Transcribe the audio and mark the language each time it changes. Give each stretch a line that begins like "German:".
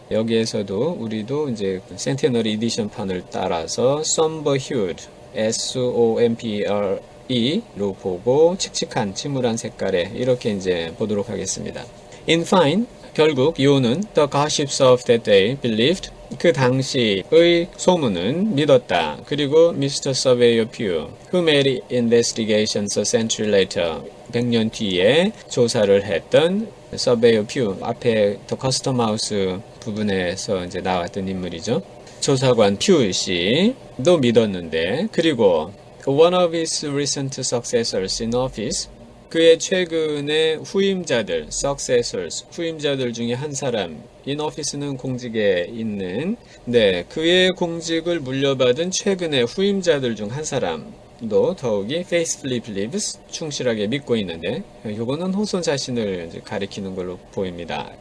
Korean: 여기에서도 우리도 이제 센테너리 에디션 판을 따라서 somber hued, SOMBRE로 보고 칙칙한 침울한 색깔에 이렇게 이제 보도록 하겠습니다.
English: In fine,
Korean: 결국 요는
English: the gossips of that day believed
Korean: 그 당시의 소문은 믿었다. 그리고 Mr.
English: Surveyor Pugh, who made investigations a century later,
Korean: 100년 뒤에 조사를 했던 Surveyor Pugh, 앞에 The Custom House 부분에서 이제 나왔던 인물이죠. 조사관 퓨 씨도 믿었는데, 그리고
English: one of his recent successors in office,
Korean: 그의 최근의 후임자들, successors, 후임자들 중에 한 사람, in office는 공직에 있는, 그의 공직을 물려받은 최근의 후임자들 중 한 사람도 더욱이
English: faithfully believes,
Korean: 충실하게 믿고 있는데, 요거는 호손 자신을 이제 가리키는 걸로 보입니다.